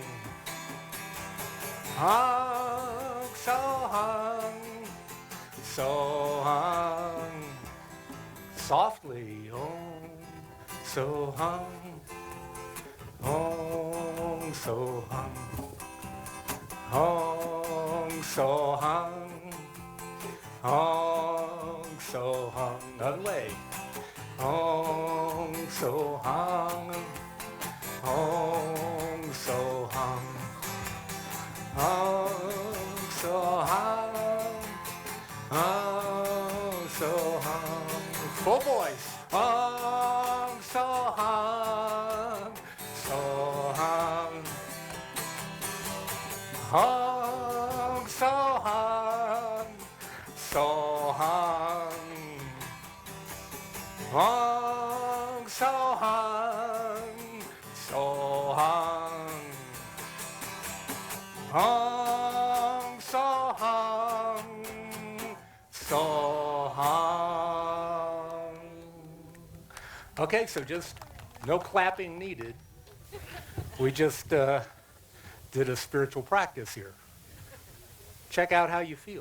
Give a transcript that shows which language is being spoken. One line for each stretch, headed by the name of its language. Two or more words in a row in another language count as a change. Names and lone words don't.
Sanskrit: Hang Soham, Soham.
English: Softly, Soham.
Sanskrit: Hong Soham, Hong Soham, Hong Soham.
English: Another way.
Sanskrit: Hong Soham, Hong Soham, Hong Soham, Hong Soham.
English: Full voice.
Sanskrit: Hong Soham, Soham. Hong Soham, Soham. Hong Soham, Soham. Hong Soham, Soham.
English: Okay, so just no clapping needed. We just did a spiritual practice here. Check out how you feel.